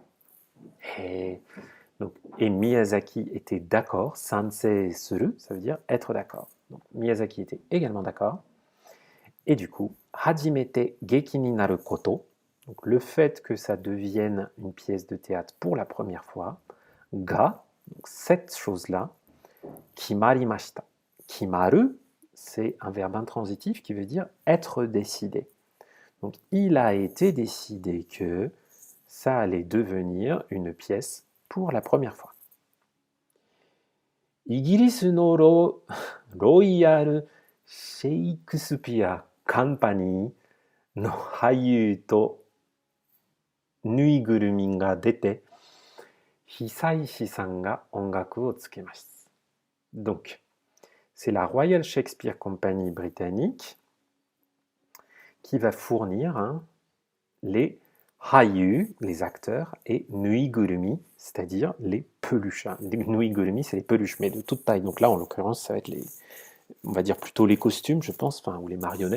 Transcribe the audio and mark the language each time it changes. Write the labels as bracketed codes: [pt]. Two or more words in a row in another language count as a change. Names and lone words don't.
[fr] Et Miyazaki était d'accord, [ja] 賛成する, [fr] ça veut dire être d'accord. Donc Miyazaki était également d'accord. Et du coup, [ja] 初めて劇になること, [fr] donc le fait que ça devienne une pièce de théâtre pour la première fois, ga, donc cette chose-là, kimarimashita. Kimaru, c'est un verbe intransitif qui veut dire être décidé. Donc il a été décidé que ça allait devenir une pièce pour la première fois. [ja] イギリスのロイヤル・シェイクスピア・ カンパニーの俳優とぬいぐるみが出て、久石さんが音楽をつけます。 [fr] Donc, c'est la Royal Shakespeare Company britannique qui va fournir les hayu, les acteurs, et nuigurumi, c'est-à-dire les peluches. Les nuigurumi, c'est les peluches, mais de toute taille. Donc là, en l'occurrence, ça va être on va dire plutôt les costumes, je pense, ou les marionnettes.